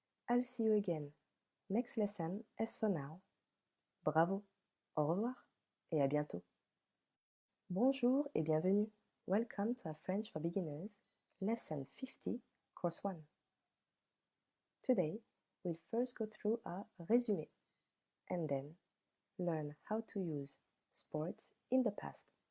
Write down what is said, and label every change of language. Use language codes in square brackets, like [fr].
[en] I'll see you again next lesson. As for now, [fr] bravo, au revoir et à bientôt. Bonjour et bienvenue. [en] Welcome to our French for Beginners, lesson 50, course 1. Today, we'll first go through our résumé and then learn how to use sports in the past.